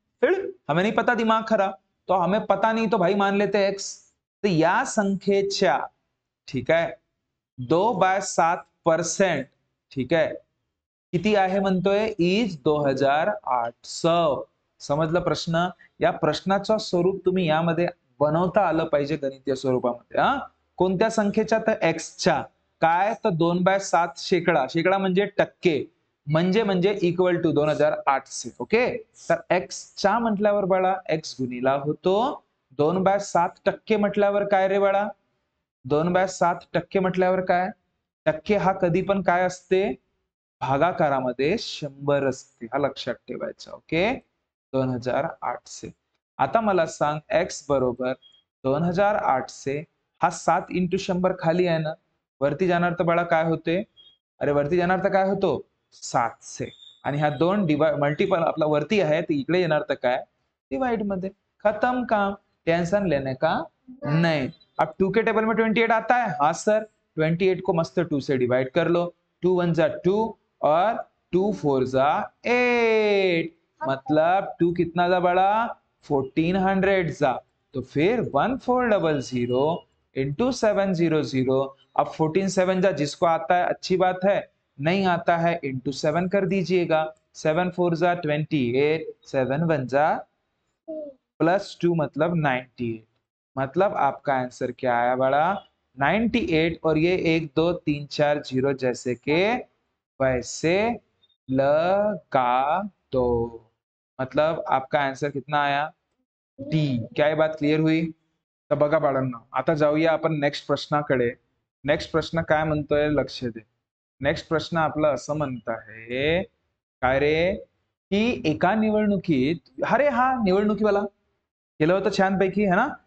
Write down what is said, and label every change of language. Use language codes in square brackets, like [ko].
[hi] फिर हमें नहीं पता, दिमाग खराब. तो हमें पता नहीं तो भाई मान लेते हैं एक्स. [mr] तो या संख्येच्या, ठीक आहे, 2/7%, ठीक आहे, किती आहे म्हणतोय, इज 2,800. समजलं प्रश्न? या प्रश्नाचं स्वरूप तुम्ही यामध्ये बनवता आलं पाहिजे गणितीय स्वरूपामध्ये. हा, कोणत्या संख्येच्या, तर एक्सच्या. काय, तर 2/7 शेकडा, शेकडा म्हणजे टक्के, म्हणजे इक्वल टू 2,800. ओके, तर एक्सच्या म्हटल्यावर बाळा एक्स गुणिला होतो 2/7% म्हटल्यावर काय रे बाळा, 2/7% म्हटल्यावर काय, टक्के हा कधी पण काय असते, भागाकारामध्ये 100 असते. हा लक्षात ठेवायचा. ओके, 2,800. आता मला सांग, एक्स बरोबर 2,800, हा 7 × 100 खाली आहे ना, वरती जाणार तर बाळा काय होते, अरे वरती जाणार तर काय होतो, 700. आणि हा 2 मल्टिपल आपला वरती आहे, तर इकडे येणार तर काय, डिवाइड मध्ये. [hi] खत्म काम, टेंशन लेने का नहीं. अब 2 के टेबल में 28 आता है, हाँ सर, 28 को मस्त 2 से डिवाइड कर लो. 2 1 जा 2 और 2 4 जा 8, मतलब 2 कितना जा बड़ा, 1400 जा. तो फिर 1400 इंटू 700. अब 14 7 जा, जिसको आता है अच्छी बात है, नहीं आता है इंटू 7 कर दीजिएगा. 7 4 जा 28, 7 1 जा +2 मतलब 98. मतलब आपका आंसर क्या आया बड़ा, 98. और ये 1 2 3 4 0 जैसे के वैसे लगा दो. मतलब आपका आंसर कितना आया, डी. क्या ये बात क्लियर हुई? [mr] तर बघा बाळांनो, आता जाऊया आपण नेक्स्ट प्रश्नाकडे. नेक्स्ट प्रश्न काय म्हणतोय, लक्ष दे. नेक्स्ट प्रश्न आपला असं म्हणत आहे, काय रे, की एका निवडणुकीत, अरे हा निवडणुकीवाला केलं होतं छानपैकी है ना.